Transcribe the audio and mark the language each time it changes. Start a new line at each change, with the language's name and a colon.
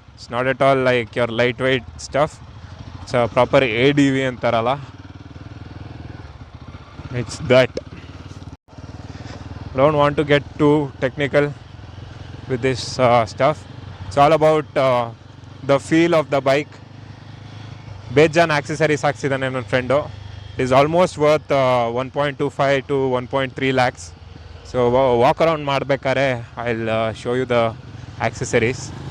English: It's not at all like your light weight stuff. It's proper ADV ಅಂತಾರಲ್ಲ, it's that. Don't want to get too technical with this stuff. It's all about the feel of the bike.
Kannada: ಬೇಜಾನ್ accessories ಹಾಕ್ಸಿದ್ದಾನೆ ನನ್ನ friend.
English: It is almost worth 1.25 to 1.3 lakhs. So walk around ಮಾಡಬೇಕಾದ್ರೆ I will show you the accessories.